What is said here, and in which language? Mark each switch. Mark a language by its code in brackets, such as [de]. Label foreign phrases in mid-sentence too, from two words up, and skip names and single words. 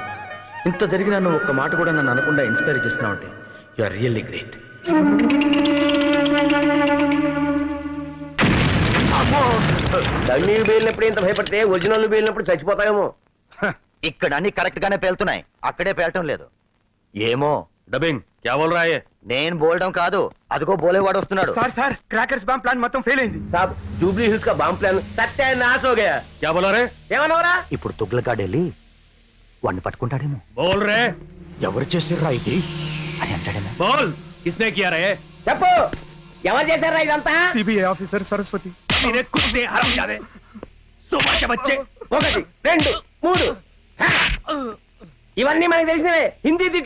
[te] ఇంత జరిగినా నువ్వు ఒక్క మాట కూడా నన్ను అనకుండా ఇన్స్పైర్ చేస్తున్నావు అంటే [en] you are really great. [te] డమ్మీ పేలినప్పుడు ఇంత భయపడితే ఒరిజినల్ పేలినప్పుడు చచ్చిపోతాయేమో. ఇక్కడ అన్ని కరెక్ట్ గానే పేలుతున్నాయి, అక్కడే పేలటం లేదు. ఏమో [hi] డబ్బింగ్ क्या बोल रहा है? [te] నేను బోలడం కాదు, అదిగో బోలేవాడు వస్తున్నాడు. సార్ [en] crackers bomb plan [te] మొత్తం ఫెయిల్ అయింది. [hi] साहब జూబ్లీ హిల్స్ का बम प्लान सत्यानाश हो गया. क्या बोला रे? [te] ఏమన్నావురా? ఇప్పుడు తుగ్లకాడు వెళ్ళి వాడిని పట్టుకుంటాడేమో. [hi] बोल रे. [te] ఎవరు చేసిర్రా ఇది అని అంటాడేమో. [hi] बोल किसने किया रे? [te] చెప్పు ఎవరు చేశారా ఇదంతా? సిబిఐ ఆఫీసర్ సరస్వతి. [hi] मेरे कुत्ते हरामज़ादे. सुमा के बच्चे. [te] 1 2 3 ఇవన్నీ మనకి తెలిసినవే హిందీ తిట్లు.